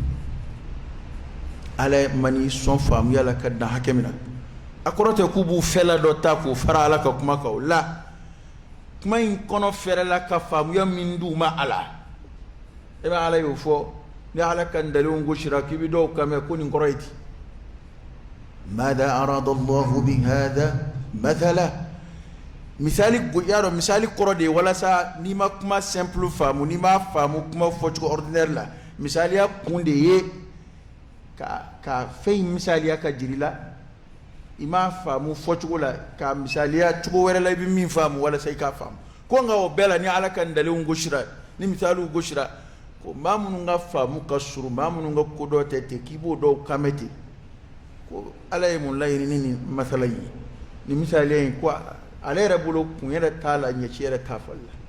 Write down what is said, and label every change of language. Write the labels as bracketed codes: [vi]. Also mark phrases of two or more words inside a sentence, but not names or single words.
[bm] ala ye mani sɔn faamuya la ka dan hakɛ min na a kɔrɔ tɛ k'u b'u fɛla dɔ ta k'o fara ala ka kuma kan o la kuma in kɔnɔ fɛrɛla ka faamuya min d'u ma a la e bɛ ala y'o fɔ ni ala ka dalenw gosira k'i bɛ dɔw kan mɛn ko nin kɔrɔ ye di [ar] ماذا أراد الله بهذا مثلا [bm] misali yaro misali kɔrɔ de walasa ni ma kuma simple faamu ni ma faamu kuma fɔcogo ordinaire la misaliya kun de ye ka fɛn misaliya ka jiri la i ma faamu fɔcogo la ka misaliya cogo wɛrɛ la i bɛ min faamu walasa i k'a faamu ko nka o bɛɛ la ni ala ka dalenw gosira ni misaliw gosira ko maa minnu ka faamu ka surun maa minnu ka ko dɔ tɛ ten k'i b'o dɔw kan mɛn ten ko ala ye mun laɲini ni masala ye ni misaliya in ko ale yɛrɛ bolo kun yɛrɛ t'a la ɲɛci yɛrɛ t'a fali